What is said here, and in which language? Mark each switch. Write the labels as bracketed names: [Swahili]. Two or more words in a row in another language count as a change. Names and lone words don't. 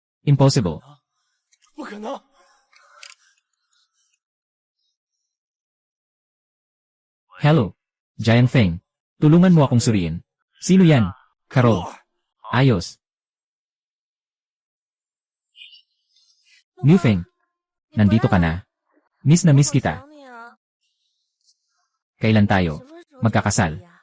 [English] Impossible. [Chinese] 不可能！ [English] Hello, Giant Feng. [Filipino] Tulungan mo akong suriin. Sino yan? Carol. Ayos. New Feng. Nandito ka na. Miss na miss kita. Kailan tayo magkakasal?